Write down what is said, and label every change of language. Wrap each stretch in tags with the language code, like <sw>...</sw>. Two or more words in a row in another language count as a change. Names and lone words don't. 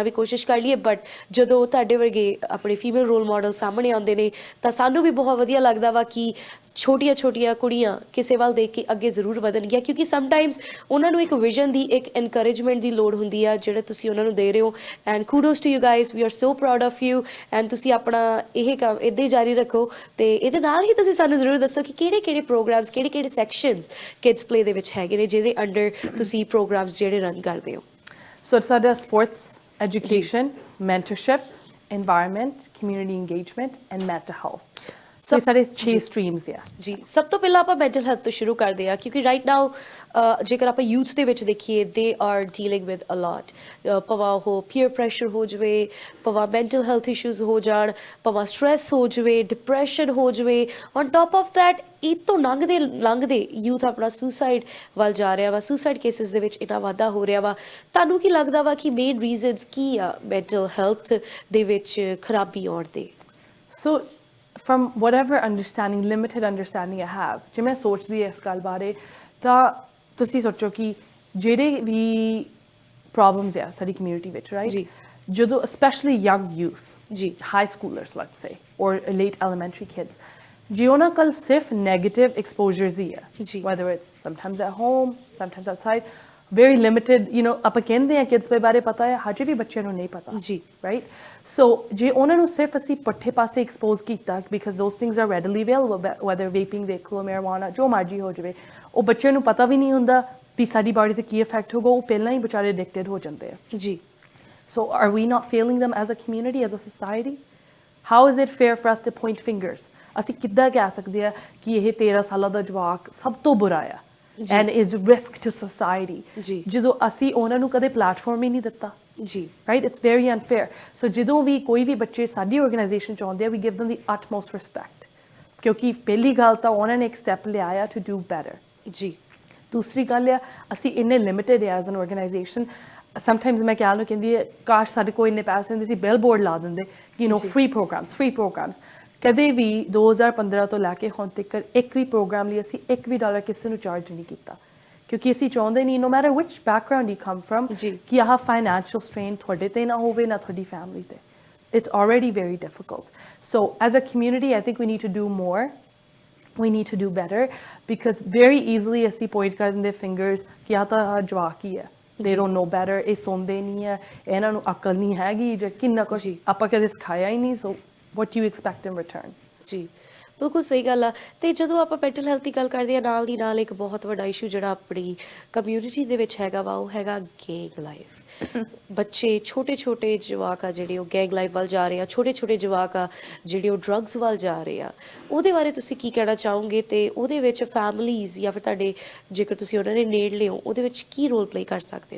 <pa>ਵੀ ਕੋਸ਼ਿਸ਼ ਕਰ ਲਈਏ ਬਟ ਜਦੋਂ ਤੁਹਾਡੇ ਵਰਗੇ ਆਪਣੇ</pa> <en>female role model</en> <pa>ਸਾਹਮਣੇ ਆਉਂਦੇ ਨੇ ਤਾਂ ਸਾਨੂੰ ਵੀ ਬਹੁਤ ਵਧੀਆ ਲੱਗਦਾ ਵਾ ਕਿ ਛੋਟੀਆਂ ਛੋਟੀਆਂ ਕੁੜੀਆਂ ਕਿਸੇ ਵੱਲ ਦੇਖ ਕੇ ਅੱਗੇ ਜ਼ਰੂਰ ਵਧਣਗੀਆਂ ਕਿਉਂਕਿ ਸਮਟਾਈਮਸ ਉਹਨਾਂ ਨੂੰ ਇੱਕ ਵਿਜ਼ਨ ਦੀ ਇੱਕ ਐਨਕਰੇਜਮੈਂਟ ਦੀ ਲੋੜ ਹੁੰਦੀ ਆ ਜਿਹੜਾ ਤੁਸੀਂ ਉਹਨਾਂ ਨੂੰ ਦੇ ਰਹੇ ਹੋ</pa> <en>and kudos to you guys we are so proud of you and</en> <pa>ਤੁਸੀਂ ਆਪਣਾ ਇਹ ਕੰਮ ਇੱਦਾਂ ਹੀ ਜਾਰੀ ਰੱਖੋ ਤੇ ਇਹਦੇ ਨਾਲ ਹੀ ਤੁਸੀਂ ਸਾਨੂੰ ਜ਼ਰੂਰ ਦੱਸੋ ਕਿ ਕਿਹੜੇ ਕਿਹੜੇ ਪ੍ਰੋਗਰਾਮਸ ਕਿਹੜੇ ਕਿਹੜੇ ਸੈਕਸ਼ਨਸ ਕਿਡਸ ਪਲੇ ਦੇ ਵਿੱਚ ਹੈਗੇ ਨੇ ਜਿਹਦੇ ਅੰਡਰ ਤੁਸੀਂ ਪ੍ਰੋਗਰਾਮਸ ਜਿਹੜੇ ਰਨ ਕਰਦੇ ਹੋ</pa> <en>ਸੋ ਸਾਡਾ sports education mentorship environment, community engagement, and mental health. So</en> <pa>ਸਭ ਇਹ ਸਾਡੇ 6 ਜੀ। streams ਆ। ਜੀ ਸਭ ਤੋਂ ਪਹਿਲਾਂ ਆਪਾਂ</pa> <en>mental health</en> <pa>ਤੋਂ ਸ਼ੁਰੂ ਕਰਦੇ ਹਾਂ ਕਿਉਂਕਿ</pa> <en>right now</en> <pa>ਜੇਕਰ ਆਪਾਂ ਯੂਥ ਦੇ ਵਿੱਚ ਦੇਖੀਏ</pa> <en>they are dealing with a lot</en> <pa>ਭਾਵੇਂ ਉਹ</pa> <en>peer pressure</en> <pa>ਹੋ ਜਾਵੇ ਭਾਵੇਂ</pa> <en>mental health issues</en> <pa>ਹੋ ਜਾਣ ਭਾਵੇਂ ਸਟ੍ਰੈਸ ਹੋ ਜਾਵੇ ਡਿਪਰੈਸ਼ਨ ਹੋ ਜਾਵੇ</pa> <en>on top of that</en> <pa>ਇਹ ਤੋਂ ਲੰਘਦੇ ਯੂਥ ਆਪਣਾ ਸੁਸਾਈਡ ਵੱਲ ਜਾ ਰਿਹਾ ਵਾ</pa> <en>suicide cases</en> <pa>ਦੇ ਵਿੱਚ ਇੰਨਾ ਵਾਧਾ ਹੋ ਰਿਹਾ ਵਾ ਤੁਹਾਨੂੰ ਕੀ ਲੱਗਦਾ ਵਾ ਕਿ</pa> <en>main reasons</en> <pa>ਕੀ ਆ</pa> <en>mental health</en> <pa>ਦੇ ਵਿੱਚ ਖਰਾਬੀ ਆਉਣ ਦੇ</pa> <en>So from whatever understanding, limited understanding I have,</en> <pa>ਜੇ ਮੈਂ ਸੋਚਦੀ ਇਸ ਗੱਲ ਬਾਰੇ ਤਾਂ ਤੁਸੀਂ ਸੋਚੋ ਕਿ ਜਿਹੜੇ ਵੀ ਪ੍ਰੋਬਲਮਸ ਆ ਸਾਡੀ ਕਮਿਊਨਿਟੀ ਵਿੱਚ ਰਾਈਟ ਜੀ।</pa> <en>ਜਦੋਂ specially young youth</en> <pa>ਜੀ</pa> <en>high schoolers let's say or late elementary kids</en> <pa>ਜੇ ਉਹਨਾਂ ਕੋਲ ਸਿਰਫ</pa> <en>negative exposures</en> <pa>ਹੀ ਆ ਜੀ।</pa> <en>whether it's sometimes at home sometimes outside very limited</en> <pa>ਆਪਾਂ ਕਹਿੰਦੇ ਆ kids ਦੇ ਬਾਰੇ ਪਤਾ ਹੈ ਹਜੇ ਵੀ ਬੱਚਿਆਂ ਨੂੰ ਨਹੀਂ ਪਤਾ ਜੀ</pa> <en>right so</en> <pa>ਜੇ ਉਹਨਾਂ ਨੂੰ ਸਿਰਫ ਅਸੀਂ ਪੁੱਠੇ ਪਾਸੇ ਐਕਸਪੋਜ਼ ਕੀਤਾ</pa> <en>because those things are readily available whether vaping</en> <pa>ਦੇਖ ਲਓ marijuana ਜੋ ਮਰਜ਼ੀ ਹੋ ਜਾਵੇ ਉਹ ਬੱਚਿਆਂ ਨੂੰ ਪਤਾ ਵੀ ਨਹੀਂ ਹੁੰਦਾ ਵੀ ਸਾਡੀ ਬਾਡੀ ਤੇ ਕੀ ਇਫੈਕਟ ਹੋਗਾ ਉਹ ਪਹਿਲਾਂ ਹੀ ਵਿਚਾਰੇ ਐਡਿਕਟਡ ਹੋ ਜਾਂਦੇ ਆ ਜੀ</pa> <en>so are we not failing them as a community as a society how is it fair for us to point fingers</en> <pa>ਅਸੀਂ ਕਿੱਦਾਂ ਕਹਿ ਸਕਦੇ ਆ ਕਿ ਇਹ 13 ਸਾਲਾਂ ਦਾ ਜਵਾਕ ਸਭ ਤੋਂ ਬੁਰਾ ਆ</pa> <en>and is risk to society</en> <pa>ਜੀ ਜਦੋਂ ਅਸੀਂ ਉਹਨਾਂ ਨੂੰ ਕਦੇ ਪਲੇਟਫਾਰਮ ਹੀ ਨਹੀਂ ਦਿੱਤਾ ਜੀ</pa> <en>right it's very unfair so</en> <pa>ਜਦੋਂ ਵੀ ਕੋਈ ਵੀ ਬੱਚੇ ਸਾਡੀ ਆਰਗੇਨਾਈਜੇਸ਼ਨ ਚ ਆਉਂਦੇ ਆ</pa> <en>we give them the utmost respect</en> <pa>ਕਿਉਂਕਿ ਪਹਿਲੀ ਗੱਲ ਤਾਂ ਉਹਨਾਂ ਨੇ ਇੱਕ ਸਟੈਪ ਲਿਆ ਆ</pa> <en>to do better</en> <pa>ਜੀ ਦੂਸਰੀ ਗੱਲ ਆ ਅਸੀਂ ਇੰਨੇ ਲਿਮਿਟਡ ਆ</pa> <en>as an organization sometimes</en> <pa>ਮੈਂ ਕਹਿ ਲਓ ਕਹਿੰਦੀ ਕਾਸ਼ ਸਾਡੇ ਕੋਲ ਇੰਨੇ ਪੈਸੇ ਹੁੰਦੇ ਸੀ ਬਿਲਬੋਰਡ ਲਾ ਦਿੰਦੇ</pa> <en>you know free programs</en> <pa>ਕਦੇ ਵੀ 2015 ਤੋਂ ਲੈ ਕੇ ਹੁਣ ਤੱਕ ਇੱਕ ਵੀ ਪ੍ਰੋਗਰਾਮ ਲਈ ਅਸੀਂ ਇੱਕ ਵੀ ਡਾਲਰ ਕਿਸੇ ਨੂੰ ਚਾਰਜ ਨਹੀਂ ਕੀਤਾ ਕਿਉਂਕਿ ਅਸੀਂ ਚਾਹੁੰਦੇ ਨਹੀਂ</pa> <en>no matter which background you come from</en> <pa>ਕਿ ਆਹ</pa> <en>financial strain</en> <pa>ਤੁਹਾਡੇ ਤੇ ਨਾ ਹੋਵੇ ਨਾ ਤੁਹਾਡੀ ਫੈਮਿਲੀ ਤੇ</pa> <en>it's already very difficult so as a community I think we need to do more we need to do better because very easily</en> <pa>ਅਸੀਂ point ਕਰ ਦਿੰਦੇ fingers ਕਿ ਆਹ ਤਾਂ ਜਵਾਕ ਹੀ ਹੈ</pa> <en>they don't know better</en> <pa>ਇਹ ਸੁਣਦੇ ਨਹੀਂ ਹੈ ਇਹਨਾਂ ਨੂੰ ਅਕਲ ਨਹੀਂ ਹੈਗੀ ਜਾਂ ਕਿੰਨਾ ਕੁਝ ਆਪਾਂ ਕਦੇ ਸਿਖਾਇਆ ਹੀ ਨਹੀਂ</pa> <en>so what do you expect in return</en> <pa>ਜੀ ਬਿਲਕੁਲ ਸਹੀ ਗੱਲ ਆ ਤੇ ਜਦੋਂ ਆਪਾਂ</pa> <en>mental health</en> <pa>ਦੀ ਗੱਲ ਕਰਦੇ ਆ ਨਾਲ ਦੀ ਨਾਲ ਇੱਕ ਬਹੁਤ ਵੱਡਾ ਇਸ਼ੂ ਜਿਹੜਾ ਆਪਣੀ ਕਮਿਊਨਿਟੀ ਦੇ ਵਿੱਚ ਹੈਗਾ ਵਾ ਉਹ ਹੈਗਾ</pa> <en>gang life</en> <pa>ਬੱਚੇ ਛੋਟੇ ਜਵਾਕ ਆ ਜਿਹੜੇ ਉਹ</pa> <en>gang life</en> <pa>ਵੱਲ ਜਾ ਰਹੇ ਆ ਛੋਟੇ ਜਵਾਕ ਆ ਜਿਹੜੇ ਉਹ ਡਰੱਗਸ ਵੱਲ ਜਾ ਰਹੇ ਆ ਉਹਦੇ ਬਾਰੇ ਤੁਸੀਂ ਕੀ ਕਹਿਣਾ ਚਾਹੋਗੇ ਤੇ ਉਹਦੇ ਵਿੱਚ ਫੈਮਲੀਜ਼ ਜਾਂ ਫਿਰ ਤੁਹਾਡੇ ਜੇਕਰ ਤੁਸੀਂ ਉਹਨਾਂ ਦੇ ਨੇੜਲੇ ਹੋ ਉਹਦੇ ਵਿੱਚ ਕੀ</pa> <en>role play</en> <pa>ਕਰ ਸਕਦੇ ਨੇ</pa>